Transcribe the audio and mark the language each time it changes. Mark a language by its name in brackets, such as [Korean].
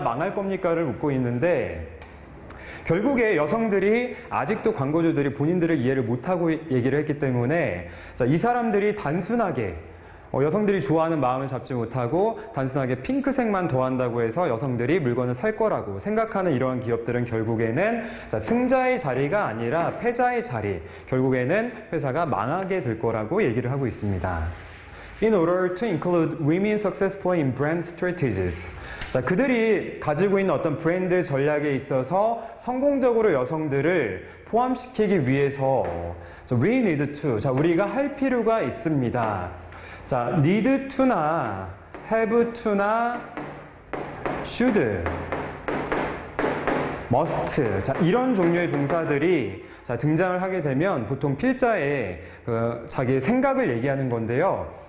[Korean] 망할 겁니까?를 묻고 있는데 결국에 여성들이 아직도 광고주들이 본인들을 이해를 못하고 얘기를 했기 때문에 자, 이 사람들이 단순하게 여성들이 좋아하는 마음을 잡지 못하고 단순하게 핑크색만 더한다고 해서 여성들이 물건을 살 거라고 생각하는 이러한 기업들은 결국에는 자, 승자의 자리가 아니라 패자의 자리, 결국에는 회사가 망하게 될 거라고 얘기를 하고 있습니다. [English] In order to include women successfully in brand strategies. [Korean] 자, 그들이 가지고 있는 어떤 브랜드 전략에 있어서 성공적으로 여성들을 포함시키기 위해서 [English] we need to, [Korean] 자, 우리가 할 필요가 있습니다. 자, need to나 have to나 should, must, 자, 이런 종류의 동사들이 자, 등장을 하게 되면 보통 필자에 자기의 생각을 얘기하는 건데요.